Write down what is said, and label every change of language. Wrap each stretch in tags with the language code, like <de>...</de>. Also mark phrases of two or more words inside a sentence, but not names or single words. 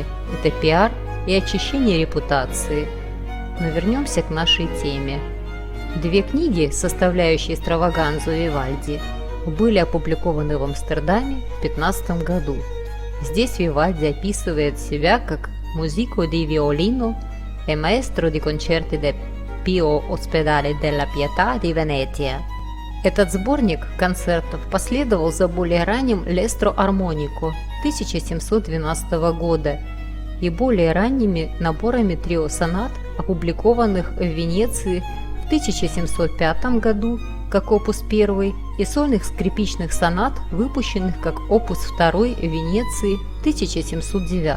<ru>Это пиар и очищение репутации. Но вернемся к нашей теме. 2 книги, составляющие «Страваганзу» Вивальди, были опубликованы в Амстердаме в 15 году. Здесь Вивальди описывает себя как</ru> <it>«Musico di violino e maestro di concerti del Pio Ospedale della Pietà di Venezia».</it> <ru>Этот сборник концертов последовал за более ранним «L'Estro Armonico» 1712 года и более ранними наборами трио-сонат, опубликованных в Венеции в 1705 году как опус 1 и сольных скрипичных сонат, выпущенных как опус 2 в Венеции в 1709.</ru>